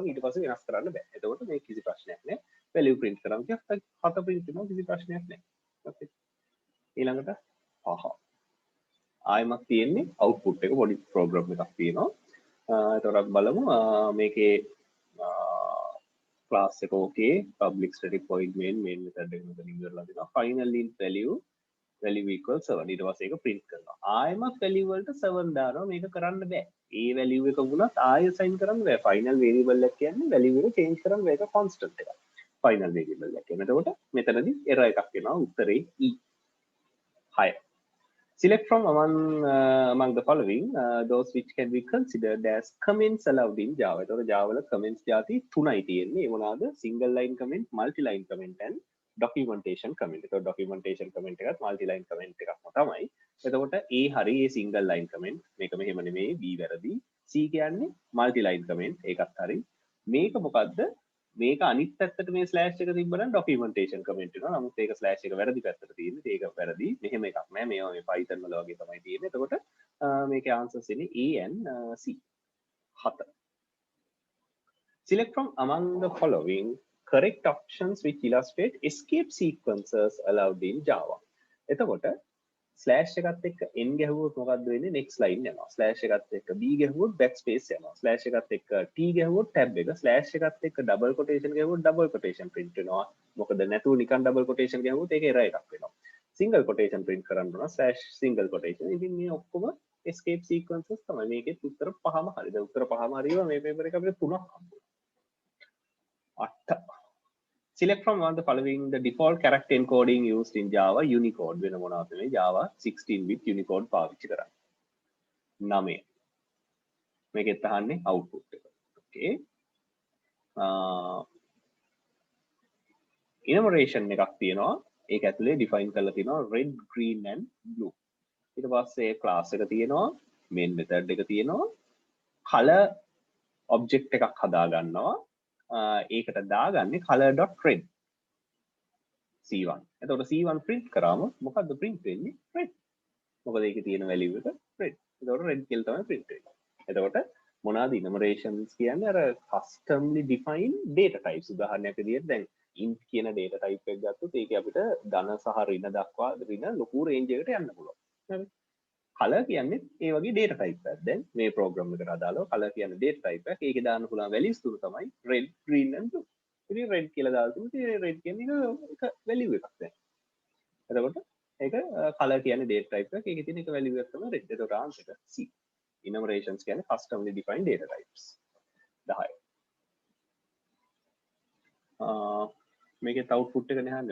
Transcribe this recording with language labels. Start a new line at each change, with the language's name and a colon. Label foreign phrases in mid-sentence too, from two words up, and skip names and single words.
Sinhala: ඊට පස්සේ වෙනස් කරන්න බෑ. එතකොට මේ කිසි ප්‍රශ්නයක් නෑ.
English: value print
Sinhala: කරාම 7 print වෙනවා කිසි ප්‍රශ්නයක් නෑ. okay. ඊළඟට ආයෙමත් තියෙන්නේ output එක පොඩි program එකක් තියෙනවා. එතකොට බලමු මේකේ class එක
English: okay public static void main method
Sinhala: එක මෙතන ඉවරලා දෙනවා.
English: final int value equals 7
Sinhala: ඊට පස්සේ ඒක print කරනවා. ආයෙමත් value වලට 7 දානවා. මේක කරන්න බෑ. ඒ value එක වුණත් ආයෙ assign කරන්න බෑ.
English: final variable
Sinhala: එක කියන්නේ value එක change කරන්න බෑ. ඒක constant එකක්.
English: final variable
Sinhala: එක කියන්නේ. එතකොට මෙතනදී error එකක් එනවා. උත්තරේ E. 6.
English: Select from among the following those which can be considered as comments allowed in Java.
Sinhala: එතකොට Java වල comments જાති 3යි තියෙන්නේ. ඒ මොනවාද?
English: single line comment, multi line comment and documentation comment.
Sinhala: එතකොට
English: documentation comment
Sinhala: එකත්
English: multi line comment
Sinhala: එකක්ම තමයි. එතකොට A හරි ඒ
English: single line comment
Sinhala: මේක මෙහෙම නෙමෙයි B වැරදි. C කියන්නේ
English: multi line comment
Sinhala: ඒකත් හරි. මේක මොකද්ද? මේක අනිත් පැත්තට මේ ස්ලෑෂ් එක තිබ්බනම්
English: documentation comment
Sinhala: වෙනවා. නමුත් ඒක ස්ලෑෂ් එක වැරදි පැත්තට තියෙන්නේ. ඒක වැරදි. මෙහෙම එකක් නෑ. මේවා මේ Python වල වගේ තමයි තියෙන්නේ. එතකොට මේකේ answers එන්නේ
English: A and C.
Sinhala: 7.
English: Select from among the following correct options which illustrate escape sequences allowed in Java.
Sinhala: එතකොට ස්ලෑෂ් එකත් එක්ක n ගැහුවොත් මොකද්ද වෙන්නේ?
English: next line
Sinhala: යනවා. ස්ලෑෂ් එකත් එක්ක b ගැහුවොත් backspace යනවා. ස්ලෑෂ් එකත් එක්ක t ගැහුවොත් tab එක. ස්ලෑෂ් එකත් එක්ක
English: double quotation
Sinhala: ගැහුවොත්
English: double quotation
Sinhala: print වෙනවා. මොකද නැතුව නිකන්
English: double quotation
Sinhala: ගැහුවොත් ඒක error එකක් වෙනවා.
English: single quotation print
Sinhala: කරන්න ඕන
English: slash single quotation.
Sinhala: ඉතින් මේ ඔක්කොම
English: escape sequences
Sinhala: තමයි. මේකෙත් උත්තර පහම හරිද? උත්තර පහම හරියම මේ පේපර් එක අපිට 3ක් හම්බුනා.
English: 8. Select from one of the following the default character encoding used in Java Unicode.
Sinhala: වෙන මොනවද මේ Java
English: 16-bit Unicode
Sinhala: පාවිච්චි කරන්නේ. 9. මේකෙත් අහන්නේ output එක. Okay. enumeration එකක් තියෙනවා. ඒක ඇතුලේ define කරලා තියෙනවා
English: red, green and blue.
Sinhala: ඊට පස්සේ class එක තියෙනවා,
English: main method
Sinhala: එක තියෙනවා,
English: color object
Sinhala: එකක් හදා ගන්නවා. ඒකට දාගන්නේ
English: color.red C1.
Sinhala: එතකොට C1 print කරාම මොකද්ද print වෙන්නේ? red. මොකද ඒකේ තියෙන value එක red. එතකොට red කියලා තමයි print වෙන්නේ. එතකොට මොනවාද enumerations කියන්නේ?
English: අර customly defined data types.
Sinhala: උදාහරණයක් විදිහට දැන් int කියන
English: data type
Sinhala: එක ගත්තොත් ඒකේ අපිට ධන සහ ඍණ දක්වා ඍණ ලොකු range එකකට යන්න පුළුවන්. හරි. color කියන්නේ ඒ වගේ
English: data type
Sinhala: එකක්. දැන් මේ program එකට අදාළව color කියන්නේ
English: data type
Sinhala: එකක්. ඒකේ දාන්න පුළුවන් values තුන තමයි
English: red, green and blue.
Sinhala: ඉතින් red කියලා දාලා තිබුණා. red කියන්නේ එක value එකක් දැන්. එතකොට ඒක color කියන්නේ
English: data type
Sinhala: එකක්. ඒකේ තියෙන එක value එකක් තමයි red. එතකොට answer එක C. Enumerations කියන්නේ
English: customly defined data types.
Sinhala: 10. මේකේ output එක නහන්නේ.